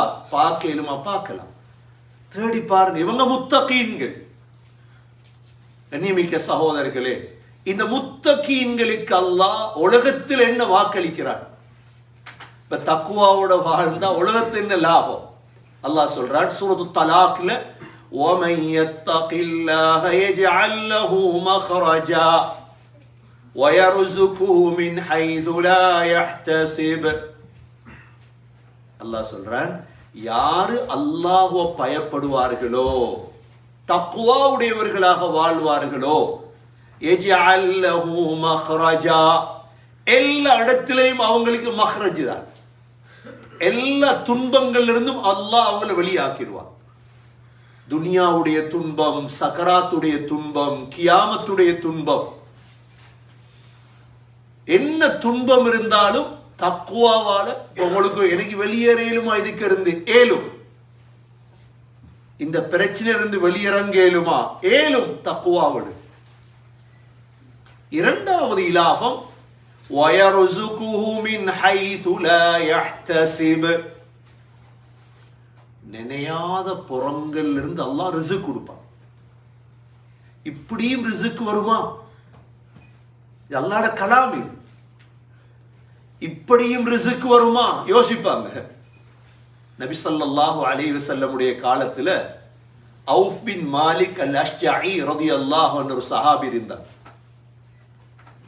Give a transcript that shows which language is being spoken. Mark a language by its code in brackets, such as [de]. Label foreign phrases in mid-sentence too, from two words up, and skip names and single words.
[ta] பார்க்கலுமா? பார்க்கலாம், தேடி பாருங்க. இவங்க முத்தகீன்கள். கண்ணியமிக்க சகோதரர்களே, இந்த முத்தகீன்களுக்கு அல்லாஹ் உலகத்தில் என்ன வாக்களிக்கிறார்? இப்ப தக்வாவோட வாழ்ந்தா உலகத்தில் என்ன லாபம்? அல்லாஹ் சொல்றான் சூரத்து தலாக்ல, [ar] وَمَن يَتَّقِ اللَّهَ يَجْعَل لَّهُ مَخْرَجًا وَيَرْزُقْهُ مِنْ حَيْثُ لَا يَحْتَسِبُ. [ta] அல்லாஹ் சொல்றான், யாரு அல்லாஹ்வை பயப்படுவார்களோ, தக்வா உடையவர்களாக வாழ்வார்களோ, [ar] يَجْعَل لَّهُ مَخْرَجًا, [ta] எல்லா இடத்திலேயும் அவங்களுக்கு மஹ்ரஜ் தான். எல்லா துன்பங்கள்ல இருந்தும் அல்லாஹ் அவங்களை வெளியாக்கிடுவான். துனியாவுடைய துன்பம், சக்கராத்துடைய துன்பம், கியாமத்துடைய துன்பம், என்ன துன்பம் இருந்தாலும் தக்வாவால உங்களுக்கு எனக்கு வெளியேறேலுமா? இதுக்கு இருந்து ஏலும், இந்த பிரச்சனை இருந்து வெளியிறங்க ஏலுமா? ஏலும் தக்வாவோடு. இரண்டாவது இலாபம், [ar] وَيَرْزُقُهُ مِنْ حَيْثُ لَا يَحْتَسِبُ, [ta] நினையாத புறங்கள் இருந்து அல்லாஹ் ரிஸ்க் கொடுப்பான். இப்படியும் ரிஸ்க் வருமா? அல்லாஹ்வுடைய கலாம் இது. இப்படியும் ரிஸ்க் வருமா? யோசிப்பாங்க. நபி [ar] صلى الله عليه وسلم [ta] காலத்துல அவுஃப் பின் மாலிக் அல் அஷ்ஜஇ [ar] رضي الله عنه [ta] ஒரு சஹாபி இருந்தார்.